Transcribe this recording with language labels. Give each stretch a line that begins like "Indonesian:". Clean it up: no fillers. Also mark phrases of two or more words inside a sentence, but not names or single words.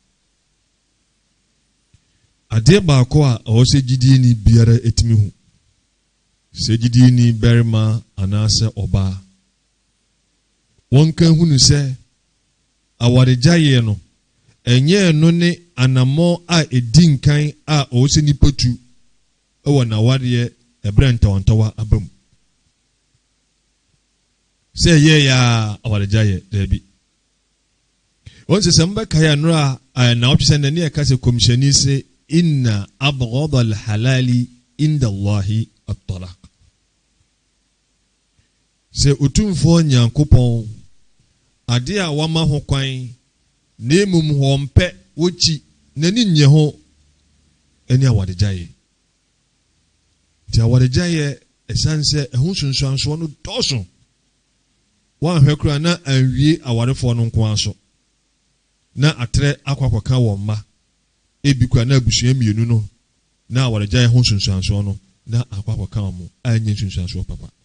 Akan: adeɛ baako a ɔwɔ sɛ gyidie ni biara etimi hu sɛ gyidie ni barima anaasɛ ɔbaa wɔn kan hu no sɛ awaregyaeɛ no ɛnyɛ no ne anamɔ a edi nkan a ɔwɔ sɛ nipa tu ɛwɔ nawareɛ ɛbrɛ ntɔntɔwa abam sɛ ɛyɛ ya awaregyaeɛ daabi wɔn sɛ sɛ mbɛkaeɛ anora a na ɔtwe sɛ n'ani ɛka sɛ kɔmhyɛni sɛ
Arabic: إن أبغض الحلال عند الله الطلاق
Akan: sɛ otumfoɔ nyankopɔn ade a wama ho kwan na emum wɔn pɛ wɔkyi n'ani nyɛ ho ɛne awaregyaeɛ nti awaregyaeɛ ɛsan sɛ ɛho sunsuansoɔ no dɔɔso wɔanhwɛ koraa na anwie awarefoɔ no nko aso na atrɛ akɔkɔka wɔn mma ebi koraa na abusua mmienu no na awaregyaeɛ ho sunsuansoɔ no na akɔkɔka wɔn anya sunsuansoɔ papa